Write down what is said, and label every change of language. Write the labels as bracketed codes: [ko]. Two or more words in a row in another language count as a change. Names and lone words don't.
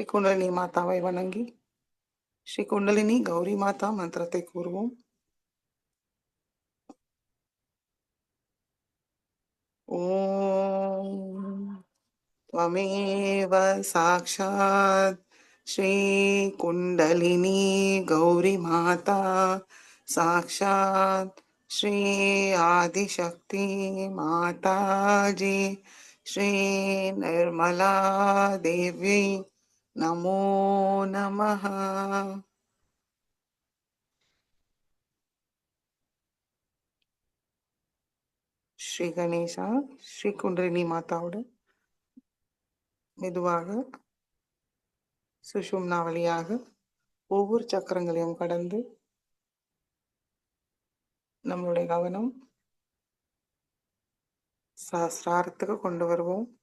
[ta] குண்டலினி மாதாவை வணங்கி ஸ்ரீ குண்டலினி கௌரி மாதா மந்திரத்தை கூறுவோம். [sa] ஓம் त्वमेव साक्षात् श्री कुण्डलिनी गौरी माता, साक्षात् श्री आदिशक्ति माताजी, श्री निर्मला देवी नमो नमः. [ta] ஸ்ரீ கணேசா ஸ்ரீ குண்டலினி மாதாவோட மெதுவாக சுஷும்னா வழியாக ஒவ்வொரு சக்கரங்களையும் கடந்து நம்மளுடைய கவனம் சஹஸ்ராரத்துக்கு கொண்டு வருவோம்.